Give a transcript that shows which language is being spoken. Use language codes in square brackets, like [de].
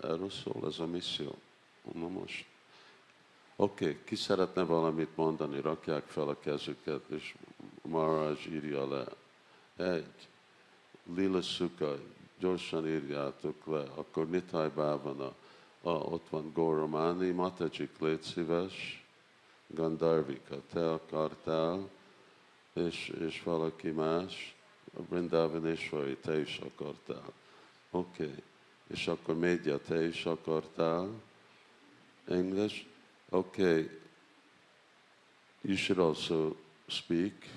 [hu] Erről szól ez a misszió. Na most. Oké, ki szeretne valamit mondani, rakják fel a kezüket, és Maharaj írja le. Egy. Lila Sukha, gyorsan írjátok le, akkor Nitai Bhavana, ott van Gauramani, Matajik, légy szíves, Gandharvika, te akartál, és valaki más, a Vrindavaneshwari, te is akartál. Oké, és akkor Média, te is akartál. [en] English, okay, you should also speak.